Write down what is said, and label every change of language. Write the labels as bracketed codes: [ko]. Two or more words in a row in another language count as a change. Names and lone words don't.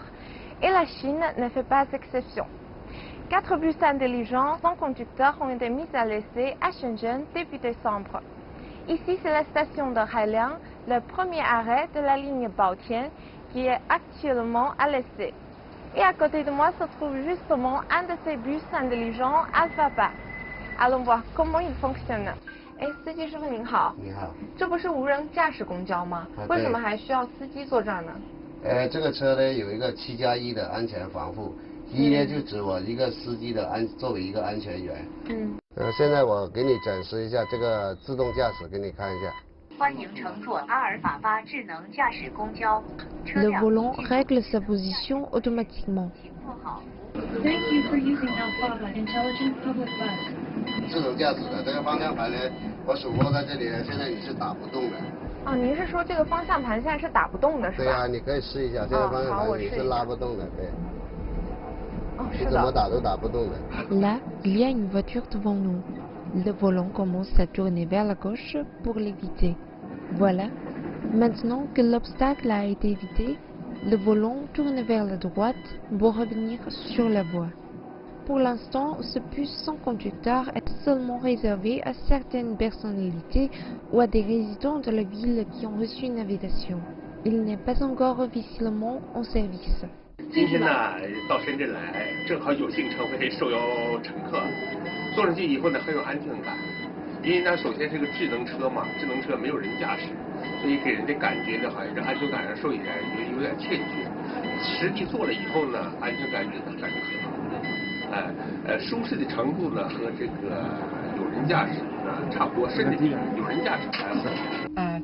[fr] Et la Chine ne fait pas exception. 4 bus intelligents sans conducteur ont été mis à l'essai à Shenzhen début décembre. Ici, c'est la station de Hailiang, le premier arrêt de la ligne Baotian, qui est actuellement à l'essai. Et à côté de moi se trouve justement un de ces bus intelligents Alphaba. Allons voir comment il fonctionne. [zh] 哎，司机师傅您好。你好。这不是无人驾驶公交吗？为什么还需要司机坐这儿呢？这个车呢有一个7+1的安全防护，一呢就指我一个司机的作为一个安全员。现在我给你展示一下这个自动驾驶，给你看一下。欢迎乘坐阿尔法巴智能驾驶公交。 [fr] Le volant règle sa position automatiquement. [en] Thank you for using Alphaba Intelligent Public Bus. [zh] 自动驾驶的这个方向盘呢，我手握在这里，现在你是打不动的。哦，您是说这个方向盘现在是打不动的，是吧？对啊，你可以试一下，这个方向盘你是拉不动的，对。哦，是的。你怎么打都打不动的。 [fr] Là, il y a une voiture devant nous. Le volant commence à tourner vers la gauche pour l'éviter. Voilà. Maintenant que l'obstacle a été évité, le volant tourne vers la droite pour revenir sur la voie. Pour l'instant, ce bus sans conducteur est seulement réservé à certaines personnalités ou à des résidents de la ville qui ont reçu une invitation. Il n'est pas encore officiellement en service. [zh] 今天呢，到深圳来，正好有幸成为受邀乘客。坐上去以后呢，很有安全感，因为呢，首先是个智能车嘛，智能车没有人驾驶，所以给人的感觉呢，好像是安全感上受一点有点欠缺。实际坐了以后呢，安全感觉很好，舒适的程度呢和这个有人驾驶差不多，甚至比有人驾驶还好。